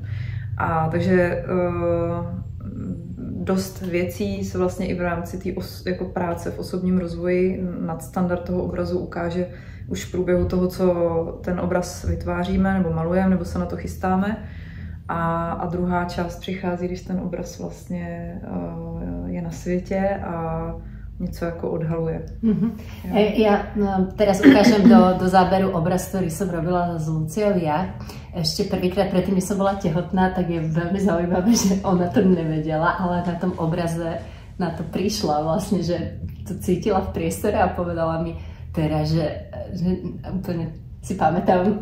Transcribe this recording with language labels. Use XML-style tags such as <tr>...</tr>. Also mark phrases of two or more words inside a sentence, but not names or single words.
<cs>A takže dost věcí se vlastně i v rámci té jako práce v osobním rozvoji nadstandard toho obrazu ukáže už v průběhu toho, co ten obraz vytváříme nebo malujeme, nebo se na to chystáme. A druhá část přichází, když ten obraz vlastně je na světě a něco jako odhaluje.</cs> <sk>Ja teraz ukážem do záberu obraz, ktorý som robila s Luciou ja. Ešte prvýkrát predtým, než som bola tehotná, tak je veľmi zaujímavé, že ona to nevedela, ale na tom obraze na to prišla vlastne, že to cítila v priestore a povedala mi teraz, že úplne si pamätám.</sk>